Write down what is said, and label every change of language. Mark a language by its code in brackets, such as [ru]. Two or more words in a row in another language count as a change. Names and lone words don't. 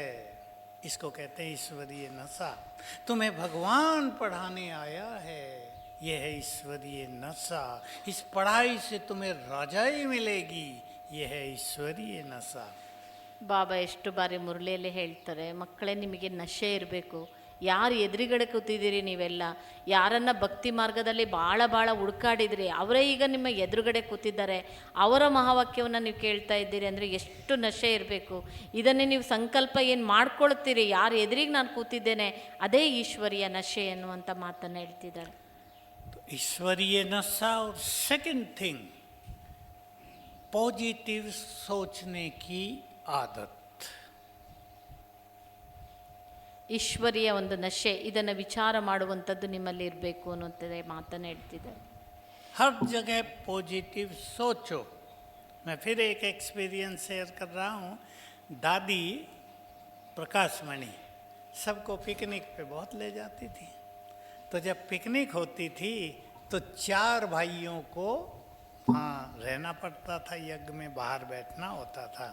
[hi] इसको कहते हैं ईश्वरीय नशा। तुम्हें भगवान पढ़ाने आया है, यह है ईश्वरीय नशा। इस पढ़ाई से तुम्हें रजाई मिलेगी, यह है ईश्वरीय नशा। [kn] ಬಾಬಾ ಎಷ್ಟು ಬಾರಿ ಮುರಳಿಯಲ್ಲಿ ಹೇಳ್ತಾರೆ, ಮಕ್ಕಳೇ ನಿಮಗೆ ನಶೆ ಇರಬೇಕು. ಯಾರು ಎದುರುಗಡೆ ಕೂತಿದ್ದೀರಿ ನೀವೆಲ್ಲ, ಯಾರನ್ನ ಭಕ್ತಿ ಮಾರ್ಗದಲ್ಲಿ ಭಾಳ ಹುಡುಕಾಡಿದ್ರಿ, ಅವರೇ ಈಗ ನಿಮ್ಮ ಎದುರುಗಡೆ ಕೂತಿದ್ದಾರೆ, ಅವರ ಮಹಾವಾಕ್ಯವನ್ನು ನೀವು ಕೇಳ್ತಾ ಇದ್ದೀರಿ ಅಂದರೆ ಎಷ್ಟು ನಶೆ ಇರಬೇಕು. ಇದನ್ನೇ ನೀವು ಸಂಕಲ್ಪ ಏನು ಮಾಡ್ಕೊಳ್ತೀರಿ, ಯಾರು ಎದುರಿಗೆ ನಾನು ಕೂತಿದ್ದೇನೆ, ಅದೇ ಈಶ್ವರಿಯ ನಶೆ ಎನ್ನುವಂಥ ಮಾತನ್ನು ಹೇಳ್ತಿದ್ದಾರೆ. [hi] ईश्वरीय नशा। और [en] second thing, [hi] पॉजिटिव सोचने की आदत। [kn] ಈಶ್ವರಿಯ ಒಂದು ನಶೆ, ಇದನ್ನು ವಿಚಾರ ಮಾಡುವಂಥದ್ದು ನಿಮ್ಮಲ್ಲಿ ಇರಬೇಕು ಅನ್ನುವಂಥದ್ದೇ ಮಾತನ್ನು ಹೇಳ್ತಿದ್ದಾರೆ. [hi] हर जगह पॉजिटिव सोचो। मैं फिर एक एक्सपीरियंस शेयर कर रहा हूँ। दादी प्रकाशमणि सबको पिकनिक पे बहुत ले जाती थी। तो जब पिकनिक होती थी तो 4 भाइयों को वहाँ रहना पड़ता था, यज्ञ में बाहर बैठना होता था।